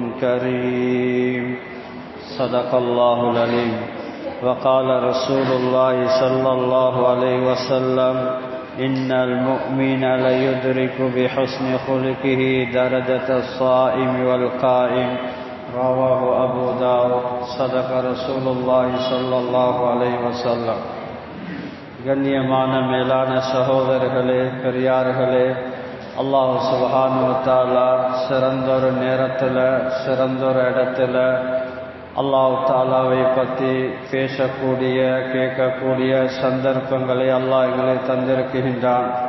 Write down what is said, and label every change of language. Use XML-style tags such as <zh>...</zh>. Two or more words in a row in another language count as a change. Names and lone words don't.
<ar>كريم صدق الله العليم وقال رسول الله صلى الله عليه وسلم إن المؤمن ليدرك بحسن خلقه درجة الصائم والقائم رواه أبو داود صدق رسول الله صلى الله عليه وسلم</ar> <ta>கண்ணியமான மேலான சகோதரர்களே, பெரியார்களே,</ta> <ar>الله سبحانه وتعالى</ar> <ta>சிறந்தொரு நேரத்தில் சிறந்தொரு இடத்துல அல்லாஹ் தஆலாவை பற்றி பேசக்கூடிய கேட்கக்கூடிய சந்தர்ப்பங்களை அல்லாஹ் எங்களை தந்திருக்கின்றான்.</ta>